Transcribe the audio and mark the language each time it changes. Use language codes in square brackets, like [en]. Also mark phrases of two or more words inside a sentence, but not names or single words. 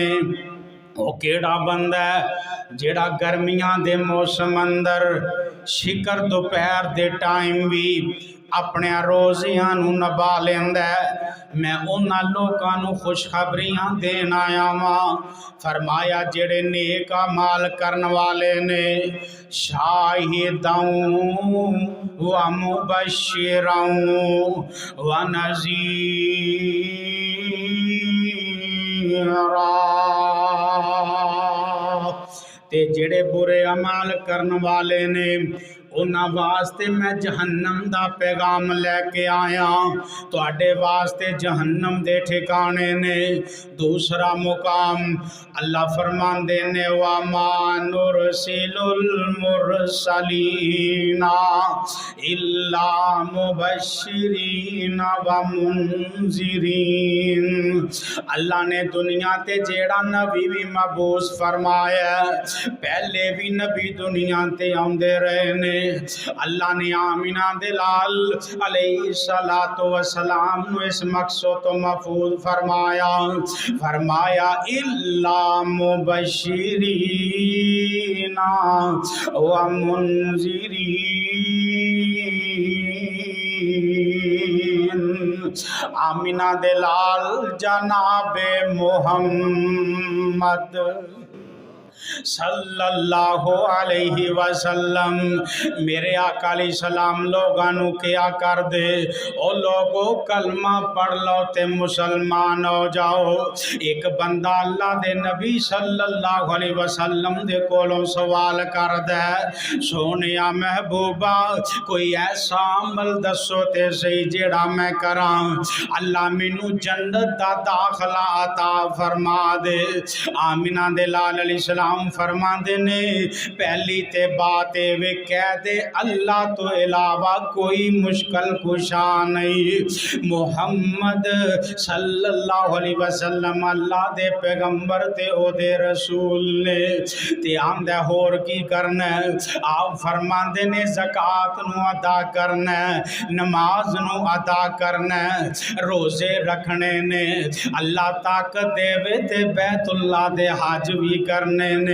[pa] او کیہڑا بندہ جیہڑا گرمیاں دے موسم اندر شکر دوپہر دے ٹائم بھی اپنے روزیاں نوں نبھا لیندا، میں انہاں لوکاں نوں خوشخبریاں دین آیا واں. فرمایا جیہڑے نیک اعمال کرن والے نے, [ar] شاهدا ومبشرا ونذيرا, [pa] تے جیہڑے برے اعمال کرن والے نے انہاں واسطے میں جہنم دا پیغام لیکے آیا. تہاڈے واسطے جہنم دے ٹھکانے نے. دوسرا مقام اللہ فرماندے نے, [ar] وما نرسل المرسلين إلا مبشرين ومنذرين. [pa] اللہ نے دنیا تے جیہڑا نبی بھی مبعوث فرمایا، پہلے بھی نبی دنیا تے آؤندے رہے نے. اللہ نے آمنہ دے لعل [ar] عليه الصلاة والسلام [pa] نوں اس مقصد تو محفوظ فرمایا، فرمایا [ar] إلا مبشرين ومنذرين. [pa] آمنہ دے لعل جنابے محمد [ar] صلى الله عليه وسلم [pa] میرے آقا [ar] عليه السلام [pa] لوگاں نوں کیا کر دے، او لوگو کلمہ پڑھ لو تے مسلمان ہو جاؤ. اک بندہ اللہ دے نبی [ar] صلى الله عليه وسلم [pa] دے کولوں سوال کر دے، سوہنیا محبوبا کوئی ایسا عمل دسو تے سہی جیہڑا میں کراں، اللہ مینوں جنت دا داخلہ عطا فرما دے. آمنہ دے لعل [ar] عليه السلام [pa] فرماتے نے، پہلی تے بات وے کہہ دے اللہ تو علاوہ کوئی مشکل کشا نہیں. محمد [ar] صلى الله عليه وسلم [pa] اللہ دے پیغمبر تے اودے رسول نے. تے آندا ہور کی کرنا، آپ فرماتے نے زکات نوں ادا کرنا، نماز نوں ادا کرنا، روزے رکھنے نے، اللہ طاقت دیوے تے بیت اللہ دے حج بھی کرنے نے.